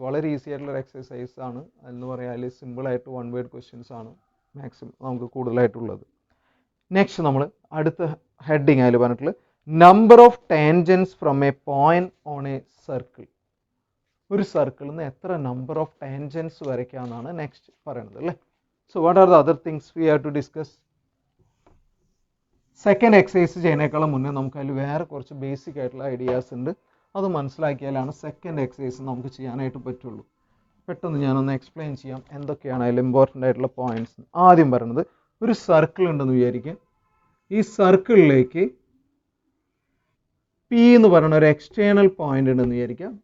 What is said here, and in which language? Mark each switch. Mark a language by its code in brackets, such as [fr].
[ml] വളരെ ഈസി ആയിട്ടുള്ള ഒരു എക്സസൈസ് ആണ്. എന്ന് പറയാൽ സിമ്പിളായിട്ട് 1 word ക്വസ്റ്റ്യൻസ് ആണ് മാക്സിമം നമുക്ക് കൂടുതലായിട്ടുള്ളത്. നെക്സ്റ്റ് നമ്മൾ അടുത്ത ഹെഡിങ് ആയാലും പറഞ്ഞിട്ടുള്ളത് [en] Number of tangents from a point on a circle. [ml] ഒരു സർക്കിളിൽ നിന്ന് എത്ര നമ്പർ ഓഫ് ടാൻജൻസ് വരയ്ക്കാമെന്നാണ് നെക്സ്റ്റ് പറയുന്നത് അല്ലേ. [en] So what are the other things we have to discuss? [ml] Second exercise ചെയ്യുന്നതിനേക്കാളും മുന്നേ നമുക്ക് അതിൽ വേറെ കുറച്ച് ബേസിക് ആയിട്ടുള്ള ഐഡിയാസ് ഉണ്ട്. അത് മനസ്സിലാക്കിയാലാണ് സെക്കൻഡ് എക്സസൈസ് നമുക്ക് ചെയ്യാനായിട്ട് പറ്റുള്ളൂ. പെട്ടെന്ന് ഞാനൊന്ന് എക്സ്പ്ലെയിൻ ചെയ്യാം എന്തൊക്കെയാണ് അതിൽ ഇമ്പോർട്ടൻ്റ് ആയിട്ടുള്ള പോയിന്റ്സ്. ആദ്യം പറയുന്നത് ഒരു സർക്കിൾ ഉണ്ടെന്ന് വിചാരിക്കാം. ഈ സർക്കിളിലേക്ക് പി എന്ന് പറയുന്ന ഒരു എക്സ്റ്റേണൽ പോയിന്റ് ഉണ്ടെന്ന് വിചാരിക്കാം.